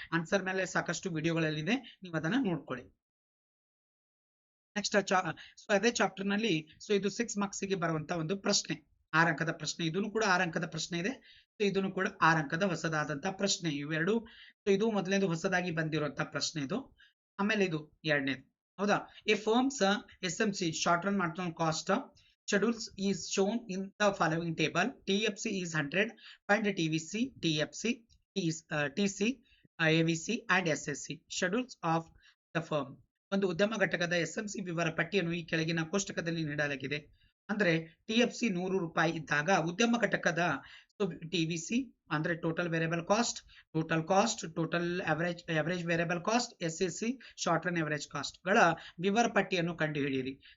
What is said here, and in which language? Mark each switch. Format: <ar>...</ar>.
<kn>Answer ಮೇಲೆ ಸಾಕಷ್ಟು ವಿಡಿಯೋಗಳಲ್ಲಿದೆ, ನೀವು ಅದನ್ನ ನೋಡ್ಕೊಳ್ಳಿ. ನೆಕ್ಸ್ಟ್ ಅದೇ ಚಾಪ್ಟರ್ ನಲ್ಲಿ ಇದು 6 ಮಾರ್ಕ್ಸ್ ಗೆ ಬರುವಂತ ಒಂದು ಪ್ರಶ್ನೆ, 6 ಅಂಕದ ಪ್ರಶ್ನೆ. ಇದನ್ನು ಕೂಡ 6 ಅಂಕದ ಪ್ರಶ್ನೆ ಇದೆ. ಇದನ್ನು ಕೂಡ 6 ಅಂಕದ ಹೊಸದಾದಂತ ಪ್ರಶ್ನೆ. ಇವೆರಡು ಇದು ಮೊದಲನೇದು ಹೊಸದಾಗಿ ಬಂದಿರುವಂತ ಪ್ರಶ್ನೆ ಇದು. ಆಮೇಲೆ ಇದು ಎರಡನೇದು.</kn> <en>ಹೌದಾ, a firm's SMC short run marginal cost schedules is shown in the following table. TFC is 100, find TVC, TFC, TC, AVC and SSC. Schedules of the firm.</en> <kn>ಒಂದು ಉದ್ಯಮ ಘಟಕದ SMC ವಿವರ ಪಟ್ಟಿಯನ್ನು ಈ ಕೆಳಗಿನ ಕೋಷ್ಟಕದಲ್ಲಿ ನೀಡಲಾಗಿದೆ. ಅಂದ್ರೆ TFC 100 ರೂಪಾಯಿ ಇದ್ದಾಗ ಉದ್ಯಮ ಘಟಕದ TVC ಅಂದ್ರೆ total variable cost, total average variable cost, SSC short run average cost ಗಳ ವಿವರ ಪಟ್ಟಿಯನ್ನು ಕಂಡುಹಿಡಿಯಿರಿ.</kn>